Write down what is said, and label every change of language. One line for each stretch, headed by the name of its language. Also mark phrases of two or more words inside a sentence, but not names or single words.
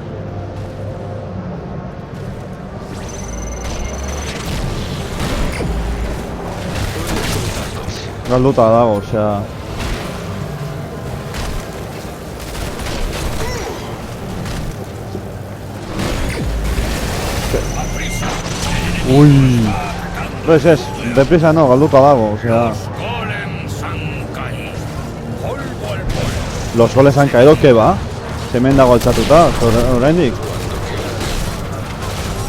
Basque: Galduta dago, osea... Uy. Ez,
Spanish: deprisa no,
Basque: galduta dago, osea...
Spanish: Los goles han caído, ¿qué va?
Basque: Hemen dago altxatuta, oraindik.